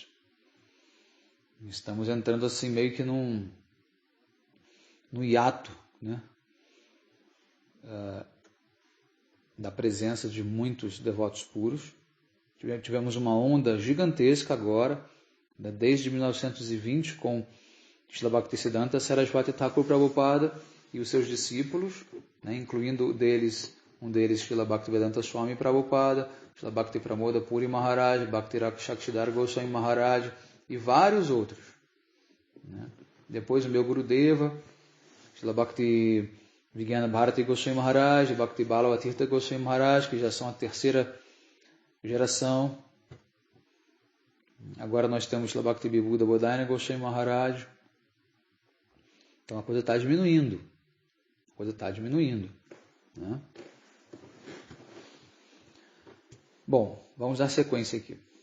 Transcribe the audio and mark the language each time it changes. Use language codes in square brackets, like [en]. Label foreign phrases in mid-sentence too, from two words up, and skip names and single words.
[pt] Estamos entrando assim meio que no hiato, da presença de muitos devotos puros. Tivemos uma onda gigantesca agora, desde 1920, com Srila Bhaktisiddhanta Sarasvati Thakur Prabhupada e os seus discípulos, incluindo deles um deles Srila Bhaktivedanta Swami Prabhupada, Srila Bhakti Pramoda Puri Maharaj, Bhakti Rakshakshidhar Goswami Maharaj e vários outros. Né? Depois o meu Gurudeva, Srila Bhakti Vijnana Bharati Goswami Maharaj, Bhakti Balavatirtha Goswami Maharaj, que já são a terceira geração. Agora nós temos Srila Bhakti Vibhuda Bodhana Goswami Maharaj. Então a coisa está diminuindo. Né? Bom, vamos dar sequência aqui.